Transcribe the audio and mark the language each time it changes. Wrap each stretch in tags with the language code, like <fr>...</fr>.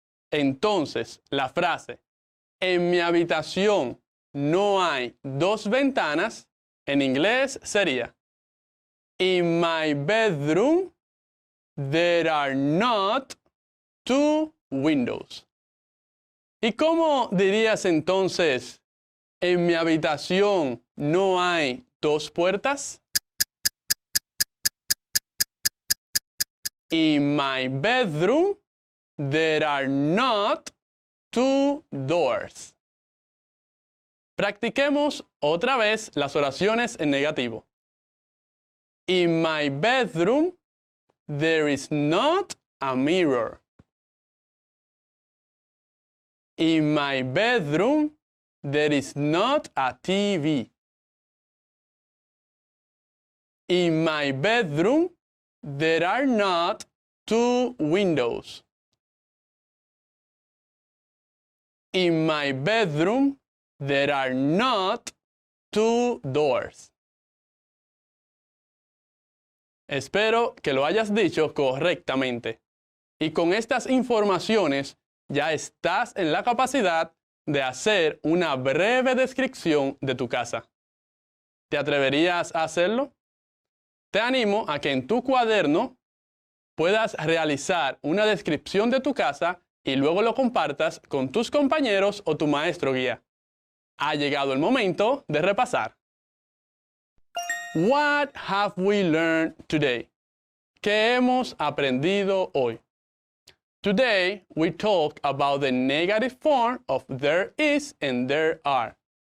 <es>Entonces, la frase en mi habitación no hay dos ventanas en inglés sería</es> <en>in my bedroom there are not two windows.</en> <es>¿Y cómo dirías entonces en mi habitación no hay dos puertas?</es> <en>In my bedroom, there are not two doors.</en> <es>Practiquemos otra vez las oraciones en negativo.</es> <en>In my bedroom, there is not a mirror. In my bedroom, there is not a TV. In my bedroom, there are not two windows. In my bedroom, there are not two doors.</en> <es>Espero que lo hayas dicho correctamente. Y con estas informaciones ya estás en la capacidad de hacer una breve descripción de tu casa. ¿Te atreverías a hacerlo? Te animo a que en tu cuaderno puedas realizar una descripción de tu casa y luego lo compartas con tus compañeros o tu maestro guía. Ha llegado el momento de repasar.</es> <en>What have we learned today?</en> <es>¿Qué hemos aprendido hoy?</es> <en>Today, we talk about the negative form of there is and there are.</en>